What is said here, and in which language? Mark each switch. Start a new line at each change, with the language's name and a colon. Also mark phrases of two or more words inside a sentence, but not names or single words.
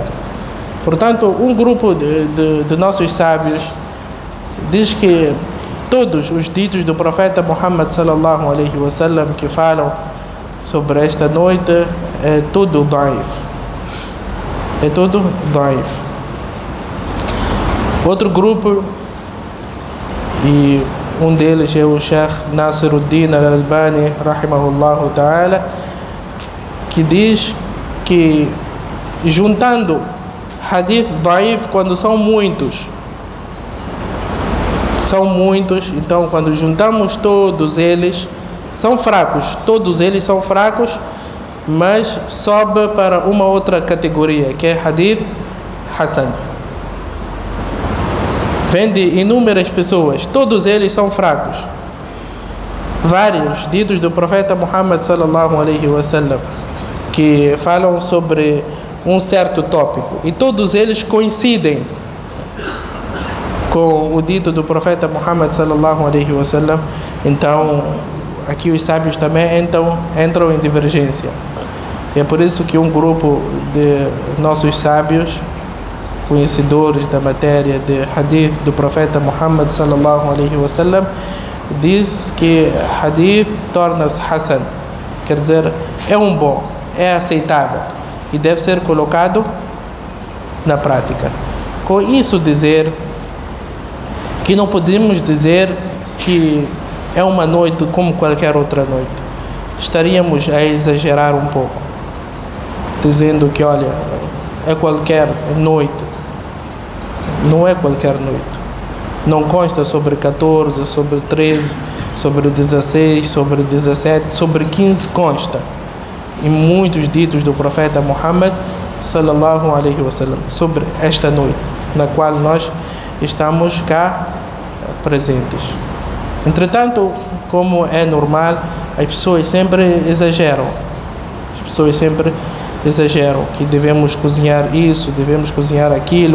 Portuguese: Portanto, um grupo de nossos sábios diz que todos os ditos do profeta Muhammad
Arabic: صلى الله عليه وسلم
Portuguese: que falam sobre esta noite é tudo da'if. É tudo da'if. Outro grupo, e um deles é o Sheikh Nasiruddin al-Albani
Arabic: رحمه الله تعالى,
Portuguese: que diz que juntando
Arabic: حديث ضعيف,
Portuguese: quando são muitos, então quando juntamos todos eles, são fracos, todos eles são fracos, mas sobe para uma outra categoria, que é
Arabic: حديث حسن.
Portuguese: Vem de inúmeras pessoas, todos eles são fracos. Vários ditos do profeta Muhammad
Arabic: صلى الله عليه وسلم
Portuguese: que falam sobre um certo tópico, e todos eles coincidem com o dito do profeta Muhammad
Arabic: صلى الله عليه وسلم.
Portuguese: Então, aqui os sábios também entram em divergência. E é por isso que um grupo de nossos sábios, conhecedores da matéria de hadith do profeta Muhammad
Arabic: صلى الله عليه وسلم,
Portuguese: diz que hadith torna-se hasan, quer dizer, é um bom, é aceitável e deve ser colocado na prática. Com isso dizer que não podemos dizer que é uma noite como qualquer outra noite. Estaríamos a exagerar um pouco, dizendo que, olha, é qualquer noite. Não é qualquer noite. Não consta sobre 14, sobre 13, sobre 16, sobre 17, sobre 15 consta. E muitos ditos do profeta Muhammad
Arabic: صلى الله عليه وسلم
Portuguese: sobre esta noite, na qual nós estamos cá presentes. Entretanto, como é normal, as pessoas sempre exageram. As pessoas sempre exageram que devemos cozinhar isso, devemos cozinhar aquilo.